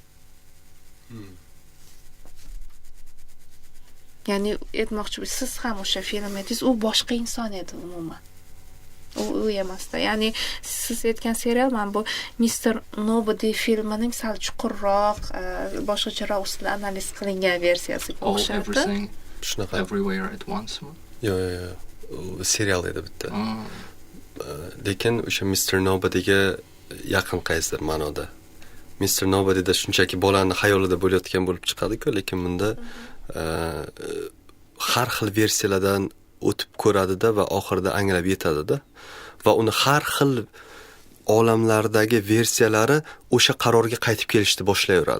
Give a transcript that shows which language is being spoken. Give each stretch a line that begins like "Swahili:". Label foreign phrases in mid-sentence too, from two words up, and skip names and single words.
Uzbek: Ya'ni aytmoqchi, siz ham o'sha film edingiz, u boshqa inson edi umuman. U emasdi. Ya'ni siz aytgan serial mana bu Mr. Nobody filmining sal chuqurroq, boshqacharoq ustida analiz qilingan versiyasiga o'xshardi. Shunaqa.
English: Everywhere at once.
Uzbek: Yo'q, serial edi bitta. Lekin o'sha Mr. Nobodyga yaqin qaysidir ma'noda. Mr. Nobody'da shunchaki bolani xayolida bo'layotgan bo'lib chiqadi-ku, lekin bunda har xil versiyalardan o'tib ko'radida va oxirida anglab yetadida va uni har xil olamlardagi versiyalari o'sha qarorga qaytib kelishni boshlayveradi.